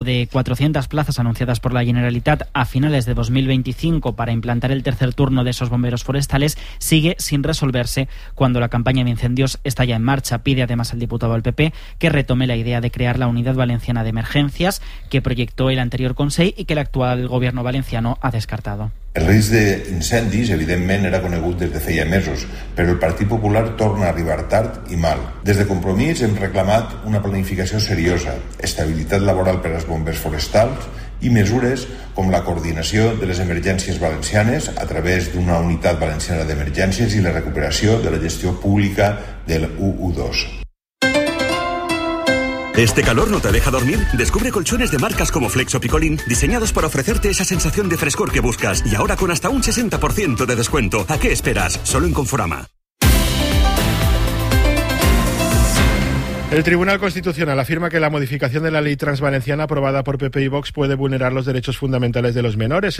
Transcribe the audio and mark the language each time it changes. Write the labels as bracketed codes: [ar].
[es] de 400 plazas anunciadas por la Generalitat a finales de 2025 para implantar el tercer turno de esos bomberos forestales sigue sin resolverse cuando la campaña de incendios está ya en marcha. Pide además el diputado al PP que retome la idea de crear la Unidad Valenciana de Emergencias que proyectó el anterior Consell y que el actual gobierno valenciano ha descartado. [ca] El risc d'incendis, evidentment, era conegut des de feia mesos, però el Partit Popular torna a arribar tard i mal. Des de Compromís hem reclamat una planificació seriosa, estabilitat laboral per als bombers forestals i mesures com la coordinació de les emergències valencianes a través d'una unitat valenciana d'emergències i la recuperació de la gestió pública del 112. [es] ¿Este calor no te deja dormir? Descubre colchones de marcas como Flexo Picolín, diseñados para ofrecerte esa sensación de frescor que buscas. Y ahora con hasta un 60% de descuento. ¿A qué esperas? Solo en Conforama. El Tribunal Constitucional afirma que la modificación de la ley transvalenciana aprobada por PP y Vox puede vulnerar los derechos fundamentales de los menores.